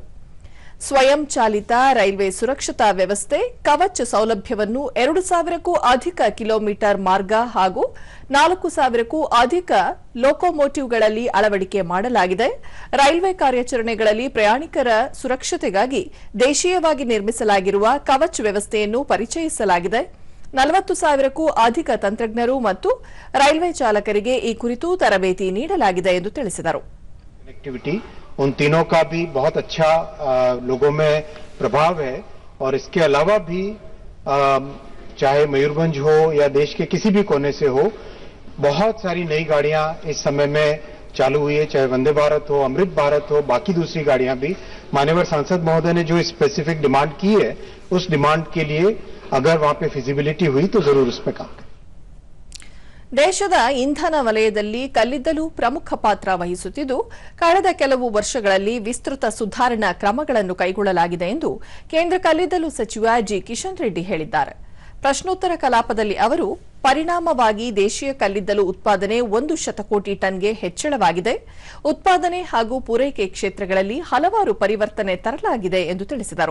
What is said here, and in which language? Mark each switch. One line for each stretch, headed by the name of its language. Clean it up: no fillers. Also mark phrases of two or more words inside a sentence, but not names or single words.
Kannada: ಸ್ವಯಂ ಚಾಲಿತ ರೈಲ್ವೆ ಸುರಕ್ಷತಾ ವ್ಯವಸ್ಥೆ ಕವಚ್ ಸೌಲಭ್ಯವನ್ನು 2,000ಕ್ಕೂ ಅಧಿಕ ಕಿಲೋಮೀಟರ್ ಮಾರ್ಗ ಹಾಗೂ 4,000ಕ್ಕೂ ಅಧಿಕ ಲೋಕೋಮೋಟಿವ್ಗಳಲ್ಲಿ ಅಳವಡಿಕೆ ಮಾಡಲಾಗಿದೆ. ರೈಲ್ವೆ ಕಾರ್ಯಾಚರಣೆಗಳಲ್ಲಿ ಪ್ರಯಾಣಿಕರ ಸುರಕ್ಷತೆಗಾಗಿ ದೇಶೀಯವಾಗಿ ನಿರ್ಮಿಸಲಾಗಿರುವ ಕವಚ್ ವ್ಯವಸ್ಥೆಯನ್ನು ಪರಿಚಯಿಸಲಾಗಿದೆ. 40,000ಕ್ಕೂ ಅಧಿಕ ತಂತ್ರಜ್ಞರು ಮತ್ತು ರೈಲ್ವೆ ಚಾಲಕರಿಗೆ ಈ ಕುರಿತು ತರಬೇತಿ ನೀಡಲಾಗಿದೆ ಎಂದು ತಿಳಿಸಿದರು.
Hindi: उन तीनों का भी बहुत अच्छा लोगों में प्रभाव है और इसके अलावा भी चाहे मयूरभंज हो या देश के किसी भी कोने से हो, बहुत सारी नई गाड़ियां इस समय में चालू हुई है, चाहे वंदे भारत हो, अमृत भारत हो, बाकी दूसरी गाड़ियां भी. माननीय सांसद महोदय ने जो
English: specific demand
Hindi: की है, उस डिमांड के लिए अगर वहां पे फिजिबिलिटी हुई तो जरूर उस पर काम करें.
Kannada: ದೇಶದ ಇಂಧನ ವಲಯದಲ್ಲಿ ಕಲ್ಲಿದ್ದಲು ಪ್ರಮುಖ ಪಾತ್ರ ವಹಿಸುತ್ತಿದ್ದು, ಕಳೆದ ಕೆಲವು ವರ್ಷಗಳಲ್ಲಿ ವಿಸ್ತೃತ ಸುಧಾರಣಾ ಕ್ರಮಗಳನ್ನು ಕೈಗೊಳ್ಳಲಾಗಿದೆ ಎಂದು ಕೇಂದ್ರ ಕಲ್ಲಿದ್ದಲು ಸಚಿವ ಜಿ ಕಿಶನ್ ರೆಡ್ಡಿ ಹೇಳಿದ್ದಾರೆ. ಪ್ರಶ್ನೋತ್ತರ ಕಲಾಪದಲ್ಲಿ ಅವರು ಪರಿಣಾಮವಾಗಿ ದೇಶೀಯ ಕಲ್ಲಿದ್ದಲು ಉತ್ಪಾದನೆ 1 ಶತಕೋಟಿ ಟನ್ಗೆ ಹೆಚ್ಚಳವಾಗಿದೆ, ಉತ್ಪಾದನೆ ಹಾಗೂ ಪೂರೈಕೆ ಕ್ಷೇತ್ರಗಳಲ್ಲಿ ಹಲವಾರು ಪರಿವರ್ತನೆ ತರಲಾಗಿದೆ ಎಂದು ತಿಳಿಸಿದರು.